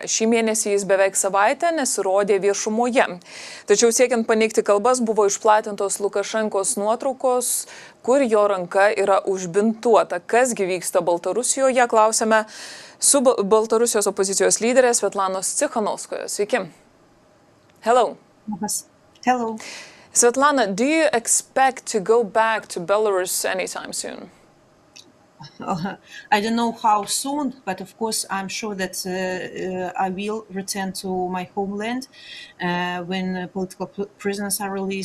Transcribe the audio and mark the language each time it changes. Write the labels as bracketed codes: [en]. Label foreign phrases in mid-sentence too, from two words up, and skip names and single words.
[lt] Šį mėnesį jis beveik savaitę nesirodė viešumoje. Tačiau siekiant paneigti kalbas, buvo išplatintos Lukašenkos nuotraukos, kur jo ranka yra užbintuota. Kasgi vyksta Baltarusijoje, klausėme su Baltarusijos opozicijos lyderė Sviatlanos Cichanouskaja. Sveiki. [en] Hello. Hello. Sviatlana, do you expect to go back to Belarus anytime soon? I don't know how soon, but of course I'm sure that I will return to my homeland when political prisoners are released.